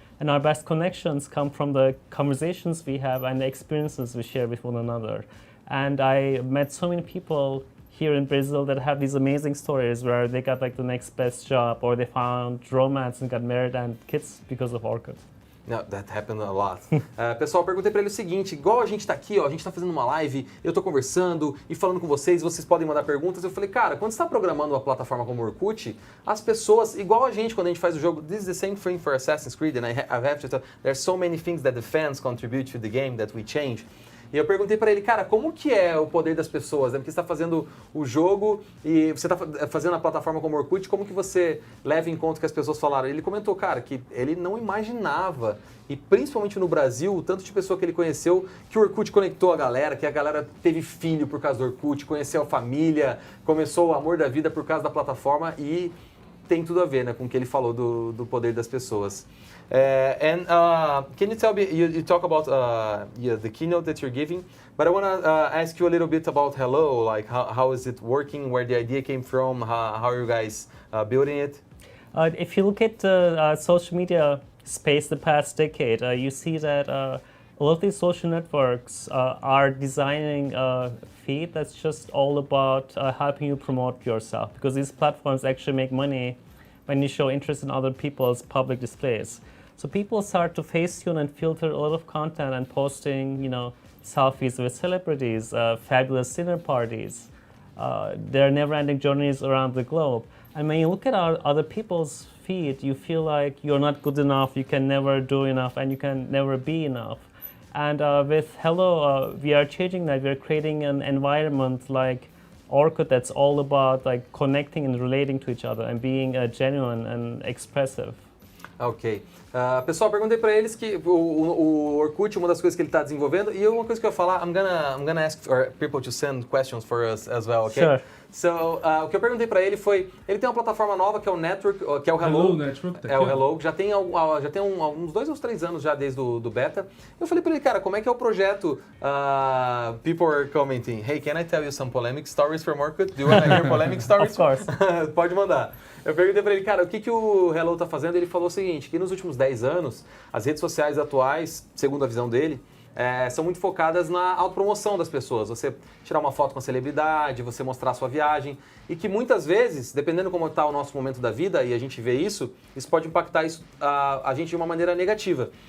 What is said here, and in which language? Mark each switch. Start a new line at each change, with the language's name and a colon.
English: And our best connections come from the conversations we have and the experiences we share with one another. And I met so many people here in Brazil that have these amazing stories where they got like the next best job or they found romance and got married and kids because of Orkut. No, that happened a lot.
Portuguese: Pessoal, perguntei pra ele o seguinte, igual a gente tá aqui, ó, a gente tá fazendo uma live, eu tô conversando e falando com vocês podem mandar perguntas. Eu falei, cara, quando você tá programando uma plataforma como o Orkut, as pessoas, igual a gente quando a gente faz o jogo,
English: this is the same thing for Assassin's Creed, and I have to tell, there's so many things that the fans contribute to the game that we change.
Portuguese: E eu perguntei pra ele, cara, como que é o poder das pessoas? Porque você está fazendo o jogo e você está fazendo a plataforma como Orkut, como que você leva em conta o que as pessoas falaram? Ele comentou, cara, que ele não imaginava, e principalmente no Brasil, o tanto de pessoa que ele conheceu, que o Orkut conectou a galera, que a galera teve filho por causa do Orkut, conheceu a família, começou o amor da vida por causa da plataforma e tem tudo a ver, né, com o que ele falou do poder das pessoas.
English: Can you tell me, you talk about the keynote that you're giving, but I want to ask you a little bit about Hello, like how is it working, where the idea came from, how are you guys building it? If you look at the social media space the past decade, you see that a lot of these social networks are designing a feed that's just all about helping you promote yourself, because these platforms actually make money when you show interest in other people's public displays. So people start to face tune and filter a lot of content and posting, selfies with celebrities, fabulous dinner parties, their never-ending journeys around the globe. And when you look at other people's feed, you feel like you're not good enough, you can never do enough, and you can never be enough. And with Hello, we are changing that. We're creating an environment like Orkut that's all about like connecting and relating to each other and being genuine and expressive. Ok.
Portuguese: Pessoal, perguntei para eles que o Orkut, uma das coisas que ele está desenvolvendo, e uma coisa que eu ia falar,
English: I'm gonna ask for people to send questions for us as well, okay? Sure.
Portuguese: O que eu perguntei para ele foi, ele tem uma plataforma nova que é o Network, que é o Hello. Network, É o Hello, já tem uns 2 ou 3 anos já desde do beta. Eu falei para ele, cara, como é que é o projeto?
English: People are commenting, hey, can I tell you some polemic stories from Orkut? Do you want to hear polemic stories? Of course.
Portuguese: Pode mandar. Eu perguntei para ele, cara, o que o Hello tá fazendo? Ele falou o seguinte, que nos últimos 10 anos, as redes sociais atuais, segundo a visão dele, são muito focadas na autopromoção das pessoas. Você tirar uma foto com a celebridade, você mostrar a sua viagem. E que muitas vezes, dependendo como está o nosso momento da vida, e a gente vê isso pode impactar a gente de uma maneira negativa.